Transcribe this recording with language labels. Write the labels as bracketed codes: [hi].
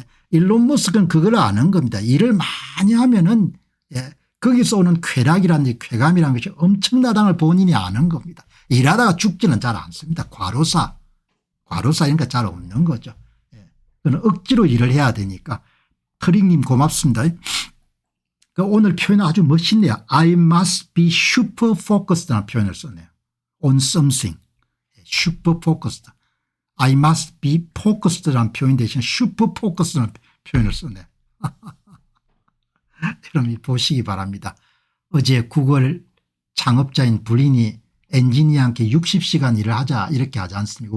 [ko] 일론 머스크는 그걸 아는 겁니다. 일을 많이 하면은 거기서 오는 쾌락이라든지 쾌감이라는 것이 엄청나다는 걸 본인이 아는 겁니다. 일하다가 죽지는 잘 않습니다. 과로사 이런 거 잘 없는 거죠. 그는 억지로 일을 해야 되니까. 트릭님 고맙습니다. 오늘 표현 아주 멋있네요. [en] I must be super focused라는 [ko] 표현을 썼네요. [en] on something. super focused. I must be focused라는 [ko] 표현 대신 [en] super focused라는 [ko] 표현을 썼네요. 여러분 보시기 바랍니다. 어제 구글 창업자인 블린이 엔지니어한테 60시간 일을 하자 이렇게 하지 않습니까?